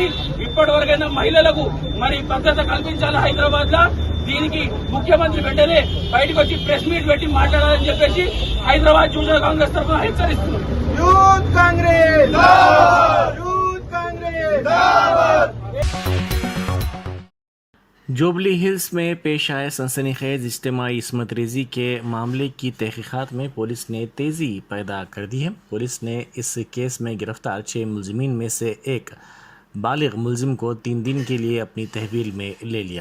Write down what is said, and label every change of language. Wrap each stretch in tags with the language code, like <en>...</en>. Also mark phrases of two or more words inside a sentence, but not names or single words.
<te>ఇప్పటి వరకైనా మహిళలకు మరి భద్రత కల్పించాలి హైదరాబాద్ లో। దీనికి ముఖ్యమంత్రి వెంటనే బయటకు వచ్చి</te> <en>press meet</en> <te>పెట్టి మాట్లాడాలని చెప్పేసి హైదరాబాద్ యువజన కాంగ్రెస్ తరఫున హెచ్చరిస్తున్నారు। యూత్ కాంగ్రెస్ జిందాబాద్! యూత్ కాంగ్రెస్ జిందాబాద్!</te> <ur>جوبلی ہلز میں پیش آئے سنسنی خیز اجتماعی عصمت ریزی کے معاملے کی تحقیقات میں پولیس نے تیزی پیدا کر دی ہے۔ پولیس نے اس کیس میں گرفتار 6 ملزمین میں سے ایک بالغ ملزم کو 3 دن کے لیے اپنی تحویل میں لے لیا۔</ur>